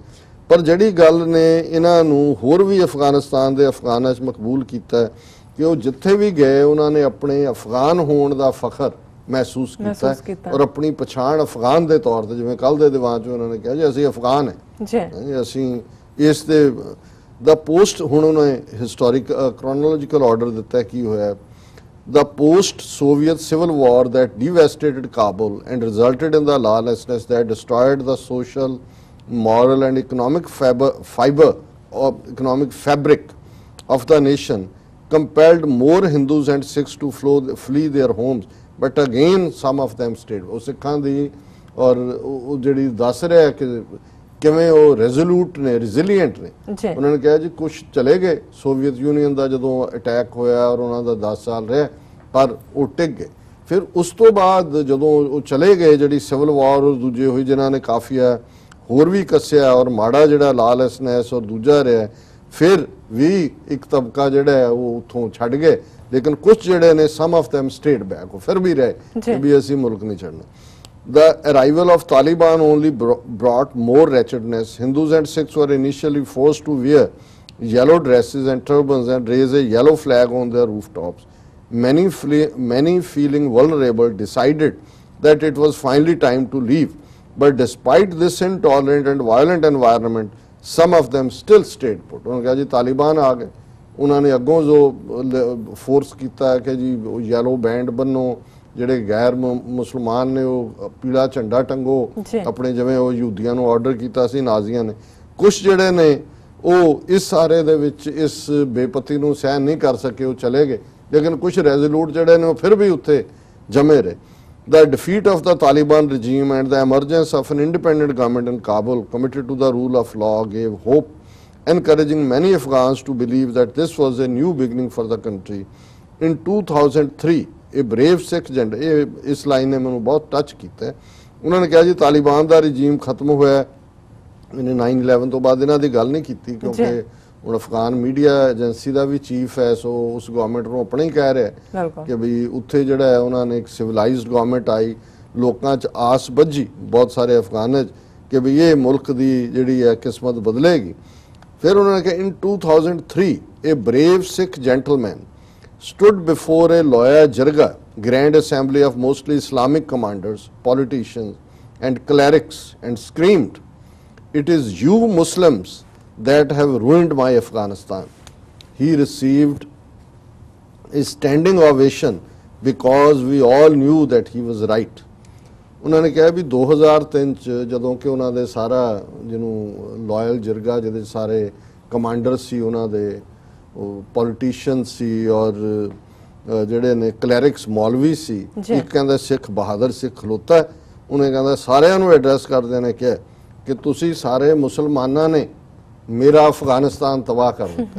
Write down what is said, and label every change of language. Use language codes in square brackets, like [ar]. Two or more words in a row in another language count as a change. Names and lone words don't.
[pa] ਪਰ ਜਿਹੜੀ ਗੱਲ ਨੇ ਇਹਨਾਂ ਨੂੰ ਹੋਰ ਵੀ ਅਫਗਾਨਿਸਤਾਨ ਦੇ ਅਫਗਾਨਾਂ 'ਚ ਮਕਬੂਲ ਕੀਤਾ ਕਿ ਉਹ ਜਿੱਥੇ ਵੀ ਗਏ ਉਹਨਾਂ ਨੇ ਆਪਣੇ ਅਫਗਾਨ ਹੋਣ ਦਾ ਫਖਰ ਮਹਿਸੂਸ ਕੀਤਾ ਔਰ ਆਪਣੀ ਪਛਾਣ ਅਫਗਾਨ ਦੇ ਤੌਰ ਤੇ, ਜਿਵੇਂ ਕੱਲ ਦੇ ਦੀਵਾਨ 'ਚ ਉਹਨਾਂ ਨੇ ਕਿਹਾ ਜੀ ਅਸੀਂ ਅਫਗਾਨ ਹੈ, ਅਸੀਂ ਇਸ ਦੇ [en] the post [pa] ਹੁਣ ਉਨ੍ਹਾਂਨੇ [en] historic chronological order [pa] ਦਿੱਤਾ ਕੀ ਹੋਇਆ [en] the post-Soviet civil war that devastated Kabul and resulted in the lawlessness that destroyed the social, moral and economic economic fabric of the nation compelled more Hindus and Sikhs to flee their homes, but again some of them stayed. [pa] ਉਹ ਸਿੱਖਾਂ ਦੀ ਔਰ ਉਹ ਜਿਹੜੀ ਦੱਸ ਰਿਹਾ ਕਿ ਕਿਵੇਂ ਉਹ ਰੈਜ਼ੋਲੂਟ ਨੇ, ਰਿਜ਼ੀਲੀਐਂਟ ਨੇ। ਉਹਨਾਂ ਨੇ ਕਿਹਾ ਜੀ ਕੁਝ ਚਲੇ ਗਏ, ਸੋਵੀਅਤ ਯੂਨੀਅਨ ਦਾ ਜਦੋਂ ਅਟੈਕ ਹੋਇਆ ਔਰ ਉਹਨਾਂ ਦਾ 10 ਸਾਲ ਰਿਹਾ ਪਰ ਉਹ ਟਿਕ ਗਏ। ਫਿਰ ਉਸ ਤੋਂ ਬਾਅਦ ਜਦੋਂ ਉਹ ਚਲੇ ਗਏ ਜਿਹੜੀ [en] civil war [pa] ਔਰ ਦੂਜੇ ਹੋਈ ਜਿਨ੍ਹਾਂ ਨੇ ਕਾਫੀਆ ਹੋਰ ਵੀ ਕੱਸਿਆ ਔਰ ਮਾੜਾ ਜਿਹੜਾ ਲਾਲੈਸਨੈਸ ਔਰ ਦੂਜਾ ਰਿਹਾ, ਫਿਰ ਵੀ ਇੱਕ ਤਬਕਾ ਜਿਹੜਾ ਹੈ ਉਹ ਉੱਥੋਂ ਛੱਡ ਗਏ, ਲੇਕਿਨ ਕੁਝ ਜਿਹੜੇ ਨੇ [en] some of them stayed back, [pa] ਉਹ ਫਿਰ ਵੀ ਰਹੇ ਕਿ ਵੀ ਅਸੀਂ ਮੁਲਕ ਨਹੀਂ ਛੱਡਣਾ। [en] The arrival of Taliban only brought more wretchedness. Hindus and Sikhs were initially forced to wear yellow dresses and turbans and raise a yellow flag on their rooftops. Many feeling vulnerable decided that it was finally time to leave. But despite this intolerant and violent environment, some of them still stayed put. [hi] उन्होंने कहा जी तालिबान आ गए, उन्होंने अगों जो फोर्स किया कि जी [en] yellow band [hi] बनो, [pa] ਜਿਹੜੇ ਗੈਰ ਮੁਸਲਮਾਨ ਨੇ ਉਹ ਪੀਲਾ ਝੰਡਾ ਟੰਗੋ ਆਪਣੇ, ਜਿਵੇਂ ਉਹ ਯਹੂਦੀਆਂ ਨੂੰ ਆਰਡਰ ਕੀਤਾ ਸੀ ਨਾਜ਼ੀਆਂ ਨੇ। ਕੁਝ ਜਿਹੜੇ ਨੇ ਉਹ ਇਸ ਸਾਰੇ ਦੇ ਵਿੱਚ ਇਸ ਬੇਪਤੀ ਨੂੰ ਸਹਿਣ ਨਹੀਂ ਕਰ ਸਕੇ, ਉਹ ਚਲੇ ਗਏ, ਲੇਕਿਨ ਕੁਝ ਰੈਜ਼ੋਲੂਟ ਜਿਹੜੇ ਨੇ ਉਹ ਫਿਰ ਵੀ ਉੱਥੇ ਜਮੇ ਰਹੇ। [en] The defeat of the Taliban regime and the emergence of an independent government in Kabul committed to the rule of law gave hope, encouraging many Afghans to believe that this was a new beginning for the country. [pa] In 2003 ਇਹ ਬਰੇਵ ਸਿੱਖ ਏਜੰਟ, ਇਹ ਇਸ ਲਾਈਨ ਨੇ ਮੈਨੂੰ ਬਹੁਤ ਟੱਚ ਕੀਤਾ। ਉਹਨਾਂ ਨੇ ਕਿਹਾ ਜੀ ਤਾਲਿਬਾਨ ਦਾ ਰਜੀਮ ਖਤਮ ਹੋਇਆ। ਇਹਨੇ 9/11 ਤੋਂ ਬਾਅਦ ਇਹਨਾਂ ਦੀ ਗੱਲ ਨਹੀਂ ਕੀਤੀ, ਕਿਉਂਕਿ ਹੁਣ [en] Afghan media agency [pa] ਦਾ ਵੀ ਚੀਫ ਹੈ, ਸੋ ਉਸ ਗਵਰਨਮੈਂਟ ਨੂੰ ਆਪਣਾ ਹੀ ਕਹਿ ਰਿਹਾ ਕਿ ਵੀ ਉੱਥੇ ਜਿਹੜਾ ਹੈ ਉਹਨਾਂ ਨੇ ਇੱਕ [en] civilized government [pa] ਆਈ, ਲੋਕਾਂ 'ਚ ਆਸ ਬੱਝੀ ਬਹੁਤ ਸਾਰੇ ਅਫਗਾਨਾਂ 'ਚ ਕਿ ਵੀ ਇਹ ਮੁਲਕ ਦੀ ਜਿਹੜੀ ਹੈ ਕਿਸਮਤ ਬਦਲੇਗੀ। ਫਿਰ ਉਹਨਾਂ ਨੇ ਕਿਹਾ [en] In 2003 ਇਹ brave Sikh gentleman stood before a Loya Jirga Grand Assembly of mostly Islamic commanders, politicians and clerics and screamed, "It is you Muslims that have ruined my Afghanistan." He received a standing ovation because we all knew that he was right. [pa] ਉਹਨਾਂ ਨੇ ਕਿਹਾ ਵੀ 2003 ਚ ਜਦੋਂ ਕਿ ਉਹਨਾਂ ਦੇ ਸਾਰਾ ਜਿਹਨੂੰ ਲਾਇਲ ਜਿਰਗਾ ਜਿਹਦੇ ਸਾਰੇ ਕਮਾਂਡਰ ਸੀ, ਉਹਨਾਂ ਦੇ ਪੋਲੀਟੀਸ਼ੀਅਨ ਸੀ ਔਰ ਜਿਹੜੇ ਨੇ ਕਲੈਰਿਕਸ ਮੌਲਵੀ ਸੀ, ਇੱਕ ਕਹਿੰਦਾ ਸਿੱਖ ਬਹਾਦਰ ਸਿੱਖ ਖਲੋਤਾ, ਉਹਨੇ ਕਹਿੰਦਾ ਸਾਰਿਆਂ ਨੂੰ ਐਡਰੈਸ ਕਰਦੇ ਨੇ ਕਿਹਾ ਕਿ ਤੁਸੀਂ ਸਾਰੇ ਮੁਸਲਮਾਨਾਂ ਨੇ ਮੇਰਾ ਅਫਗਾਨਿਸਤਾਨ ਤਬਾਹ ਕਰ ਦਿੱਤਾ।